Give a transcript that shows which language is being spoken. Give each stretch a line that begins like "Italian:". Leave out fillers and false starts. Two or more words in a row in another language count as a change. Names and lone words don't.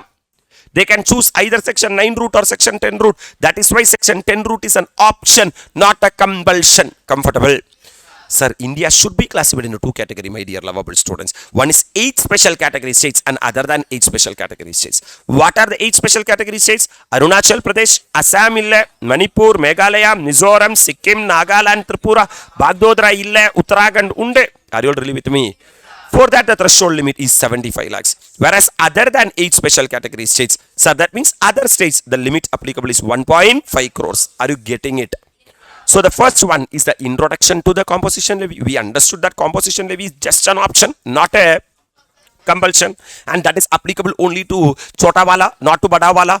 English: They can choose either section 9 route or section 10 route. That is why section 10 route is an option, not a compulsion. Comfortable? Sir, India should be classified into 2 categories, my dear lovable students. One is 8 special category states and other than 8 special category states. What are the 8 special category states? Arunachal Pradesh, Assam illa, Manipur, Meghalaya, Mizoram, Sikkim, Nagaland, Tripura, Bagdodra illa, Uttarakhand unde. Are you all really with me? For that, the threshold limit is 75 lakhs. Whereas other than 8 special category states, sir, that means other states, the limit applicable is 1.5 crores. Are you getting it? So the first one is the introduction to the composition levy. We understood that composition levy is just an option, not a compulsion, and that is applicable only to Chotawala, not to Badawala.